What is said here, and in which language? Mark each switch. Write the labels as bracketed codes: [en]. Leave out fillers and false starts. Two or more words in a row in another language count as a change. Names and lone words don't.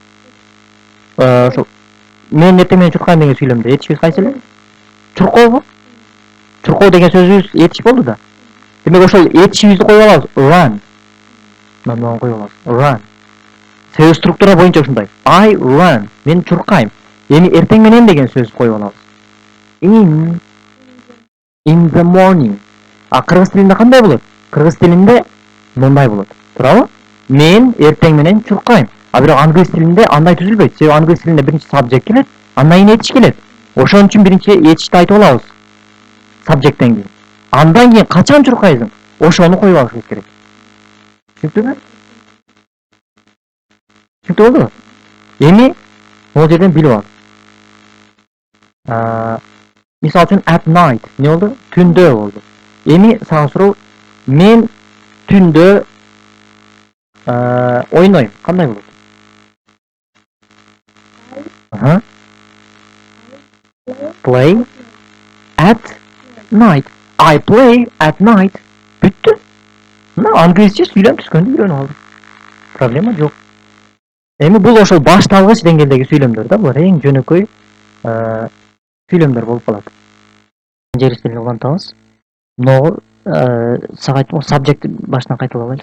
[ky] Ошол мен эртең менен чуркайм деген сүйлөмдө этишибиз кайсы эле? Чуркообу? Чуркоо деген сөзүбүз этиш болду да. Демек ошол этишибизди коюп алабыз. Run. Мындан коюп алабыз. Run. Себеби структура боюнча ушундай. [en] I run. [ky] Мен чуркайм. Эми эртең менен деген сөз коюп алабыз. [en] In the morning. [ky] Кыргыз тилинде кандай болот? Кыргыз тилинде мындай болот. Туурабы? Мен эртең менен чуркайм. Бирок англис тилинде андай түзүлбөйт. Себеби англис тилинде биринчи сабжект келет, андан кийин этиш келет. Ошон үчүн биринчи этишти айтып алабыз. Сабжекттен кийин. Андан кийин качан чуркайсың? Ошону коюп алышыбыз керек. Түшүнүктүбү? Түшүнүктүү болдубу? Эми могу жерден билип ал. Мисалы үчүн [en] at night [ky] не болду? Түндө болду. Эми сага суроо, мен түндө ойнойм. Кандай болот? [en] Play at night. I play at night. [ky] Бүттү. Мына англисче сүйлөм түзгөндү үйрөнүп алдык. Проблема жок. Эми бул ошол башталгыч деңгээлдеги сүйлөмдөр да, булар эң жөнөкөй сүйлөмдөр болуп калат. Жерисин улантабыз. Могу сага айттым, сабжект башынан кайталап алайлы.